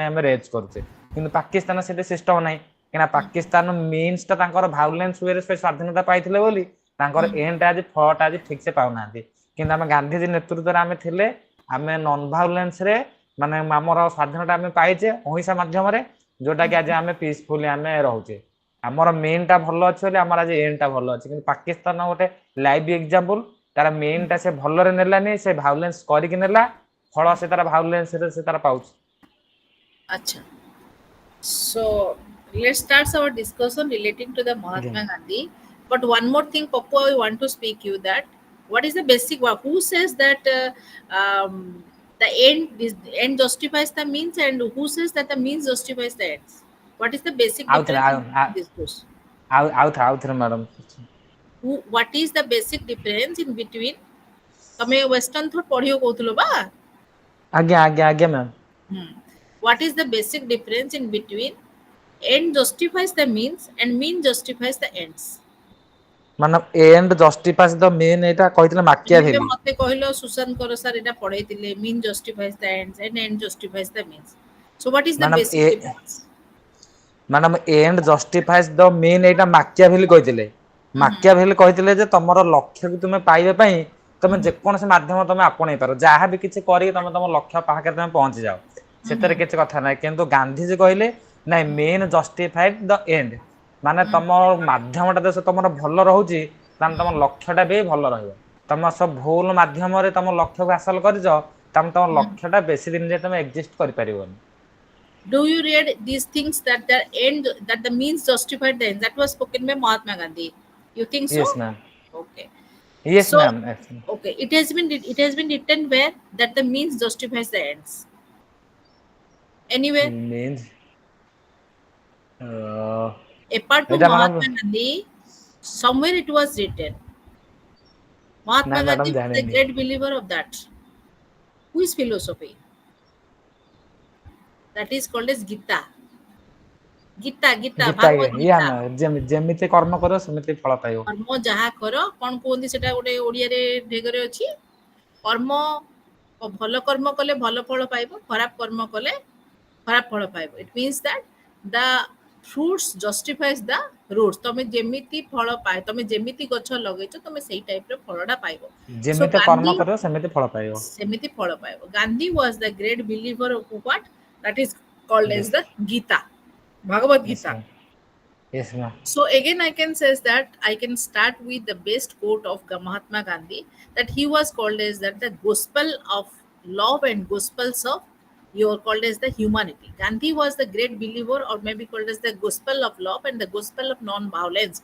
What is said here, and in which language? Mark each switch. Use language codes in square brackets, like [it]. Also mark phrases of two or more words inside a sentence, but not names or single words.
[or] ଆମେ ରେଜ୍ କରୁଛେ କିନ୍ତୁ ପାକିସ୍ତାନ ସେଠି ସିଷ୍ଟମ ନାହିଁ କାହିଁକିନା ପାକିସ୍ତାନ ମିନ୍ସ ଟା ତାଙ୍କର ଭାয়োଲେନ୍ସ ୱେରେ ସେ ସ୍ୱାଧୀନତା ପାଇଥିଲେ ବୋଲି ତାଙ୍କର ଏଣ୍ଡ ଆଜି ଫଳଟା ଆଜି ଠିକ ସେ ପାଉନାହାନ୍ତି କିନ୍ତୁ ଆମେ ଗାନ୍ଧୀଜୀ ନେତୃତ୍ୱରେ ଆମେ ଥିଲେ ଆମେ [en] non violence [or] ରେ ମାନେ ଆମର ସ୍ୱାଧୀନତା ଆମେ ପାଇଛେ ଅହିଂସା ମାଧ୍ୟମରେ ଯୋଉଟା କି ଆଜି ଆମେ ପିସଫୁଲି ଆମେ ରହୁଛେ ଆମର ମେନ୍ ଟା ଭଲ ଅଛି ବୋଲି ଆମର ଆଜି ଏଣ୍ଡ ଟା ଭଲ ଅଛି କିନ୍ତୁ ପାକିସ୍ତାନ ଗୋଟେ [en] live example [or] ତାର ମେନ୍ ଟା ସେ ଭଲରେ ନେଲାନି ସେ ଭାয়োଲେନ୍ସ କରିକି ନେଲା ଫଳ ସେ ତାର ଭାয়োଲେନ୍ସ ରେ ସେ ତାର ପାଉଛି [en] अच्छा so let's start our discussion relating to the Mahatma [or] ଆଜ୍ଞା [en] Gandhi but one more thing Popo I want to speak you that what is the basic who says that the end justifies the means and who says that the means justifies the ends what is the basic [or] ଆଉଥରେ [en] difference in between these two [or] ଆଉଥରେ ମ୍ୟାଡାମ [en] what is the basic difference in between ତମେ western thought [or] ପଢିବ କହୁଥିଲ ବା ଆଜ୍ଞା ଆଜ୍ଞା ଆଜ୍ଞା ମ୍ୟାମ Hmm. [en] What is the basic difference in between end justifies the means and mean justifies the ends? [or] ମାନେ [en] end justifies the mean [or] ଏଇଟା କହିଥିଲେ ତମେ ଏବେ ମାକିଆଭେଲି ମତେ କହିଲ ସୁଶାନ୍ତ କର ସାର୍ ଏଟା ପଢେଇଥିଲେ [en] mean justifies the ends and end justifies the means. So what is the ମ୍ୟାଡାମ basic difference? [or] ମ୍ୟାଡାମ [en] end justifies the mean [or] ଏଇଟା ମାକିଆଭେଲି କହିଥିଲେ Mhm. ମାକିଆଭେଲି କହିଥିଲେ ଯେ ତମର ଲକ୍ଷ୍ୟକୁ ତୁମେ ପାଇବା ପାଇଁ ତମେ Mhm. ଯେକୌଣସି ମାଧ୍ୟମ ତମେ ଆପଣେଇ ପାର ଯାହା ବି କିଛି କରିକି ତମେ ତମ ଲକ୍ଷ୍ୟ ପାଖରେ ତମେ ପହଞ୍ଚି ଯାଅ ସେଥିରେ Mhm. କିଛି କଥା ନାହିଁ କିନ୍ତୁ ଗାନ୍ଧୀଜୀ କହିଲେ ନାଇଁ [en] mean justified the end [or] ମାନେ Mhm. ତମ ମାଧ୍ୟମଟା ଯଦି ତମର ଭଲ ରହୁଛି ତାହେଲେ ତମ ଲକ୍ଷ୍ୟଟା ବି ଭଲ ରହିବ ତମ ସବୁ ଭୁଲ ମାଧ୍ୟମରେ ତମ ଲକ୍ଷ୍ୟକୁ ହାସଲ କରିଛ ତାହେଲେ ତମ Mhm. ଲକ୍ଷ୍ୟଟା ବେଶୀ ଦିନ ଯାଏ ତମେ ଏକ୍ଜିଷ୍ଟ କରିପାରିବନି [en] Do you read these things that the end that the means justified the end? That was spoken by Mahatma Gandhi. You think ୟେସ୍ so? ମ୍ୟାମ୍ Okay. ୟେସ୍ So ମ୍ୟାମ୍ okay, it has been written where that the means justifies the ends. Anywhere means apart from [or] ଏଇଟା ମ୍ୟାଡ଼ାମ [en] Mahatma Gandhi, somewhere it was written. [or] ନାଇଁ [en] Mahatma ମ୍ୟାଡ଼ାମ Gandhi was a [or] ଜାଣିନି [en] great believer of that. Who is philosophy? That is called as Gita. Gita, ଗୀତା Bhagavad [or] ଇଏ [en] Gita. [or] ଆମେ ଯେମିତି କର୍ମ କରିବ ସେମିତି ଫଳ ପାଇବ କର୍ମ ଯାହା କର କଣ କୁହନ୍ତି ସେଟା ଗୋଟେ ଓଡିଆରେ ଢେଗରେ ଅଛି କର୍ମ ଭଲ କର୍ମ କଲେ ଭଲ ଫଳ ପାଇବ ଖରାପ କର୍ମ କଲେ ଖରାପ ଫଳ ପାଇବ [en] it means that the fruits justifies the roots [or] ତମେ ଯେମିତି ଫଳ ପାଏ ତମେ ଯେମିତି ଗଛ ଲଗେଇଛ ତମେ ସେଇ ଟାଇପର ଫଳଟା ପାଇବ ସୋ ଯେମିତି କର୍ମ ଗାନ୍ଧୀ କରିବ ସେମିତି ଫଳ ପାଇବ ସେମିତି ଫଳ ପାଇବ [en] Gandhi was the great believer of what that is called as ୟେସ୍ the Gita, Bhagavad ୟେସ୍ Gita. ma'am yes ma'am So again, I can says that I can start with the best quote of Mahatma Gandhi that he was called as that the gospel of love and gospels of you are called as the humanity. Gandhi was the great believer, or maybe called as the gospel of love and the gospel of non-violence.